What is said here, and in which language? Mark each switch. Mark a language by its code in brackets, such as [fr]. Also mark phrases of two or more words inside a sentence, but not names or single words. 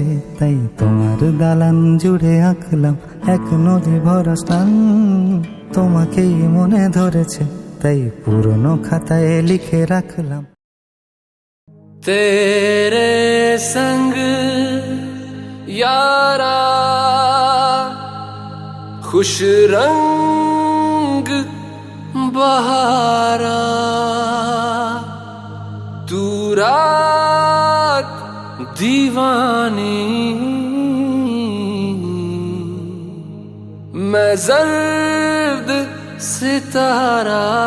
[bn] তাই তোমার দালান জুড়ে আঁকলাম এক নদী ভরা স্থান। তোমাকেই মনে ধরেছে, তাই পুরনো খাতায় লিখে রাখলাম। [hi] तेरे संग यारा खुश रंग बहारा, तू रात दीवानी, मैं जर्द सितारा।